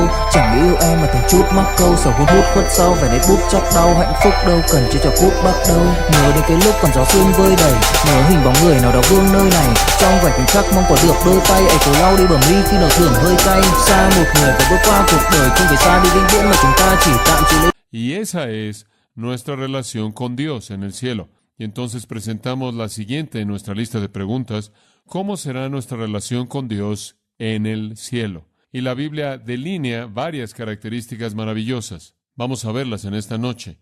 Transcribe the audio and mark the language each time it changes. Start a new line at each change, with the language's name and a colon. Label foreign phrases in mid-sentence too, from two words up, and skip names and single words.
Vietnamese: Chẳng yêu em mà từng chút mắc câu sầu hút hút khuất sau vẻ nét bút chóc đau hạnh phúc đâu cần chỉ cho phút bắt đầu. Nhớ đến cái lúc còn gió sương vơi đầy, nhớ hình bóng người nào đó vương nơi này, trong vài khoảnh khắc mong có được đôi tay ấy cố lau đi bầm ly khi nào thưởng hơi cay. Xa một người phải bước qua cuộc đời không phải xa đi vĩnh viễn mà chúng ta chỉ tạm chịu lấy.
Spanish: Y esa es nuestra relación con Dios en el cielo. Y entonces presentamos la siguiente en nuestra lista de preguntas: ¿cómo será nuestra relación con Dios en el cielo? Y la Biblia delinea varias características maravillosas. Vamos a verlas en esta noche.